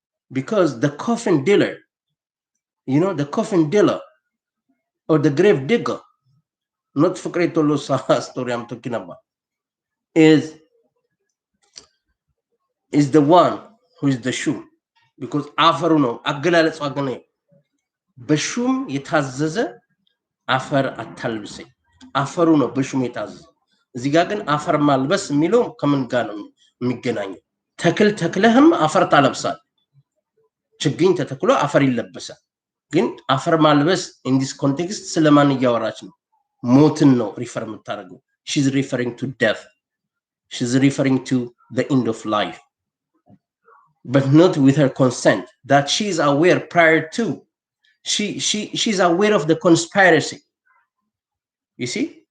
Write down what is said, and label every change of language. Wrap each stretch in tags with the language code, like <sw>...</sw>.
<en>Because the coffin dealer, you know, the coffin dealer or the grave digger, not Fukre Tolosa story I'm talking about, is the one who is the shoe. Because</en> <am>አፈሩ ነው አገላለጹ አገነ በሹም የታዘዘ አፈር አታልብሰኝ፣ አፈሩ ነው በሹም የታዘዘ። እዚህ ጋር ግን አፈር ማልበስ የሚለው ከምን ጋር ነው የሚገናኘው? ተክል ተክለህም አፈር ታለብሳል፣ ችግኝ ተተክሎ አፈር ይለበሳል። ግን አፈር ማልበስ</am> <en>in this context</en> <am>ስለማን እያወራች ነው? ሞትን ነው ሪፈር የምታደርገው።</am> <en>she's referring to death, she's referring to the end of life, but not with her consent, that she is aware prior to. She's aware of the conspiracy. You see?</en>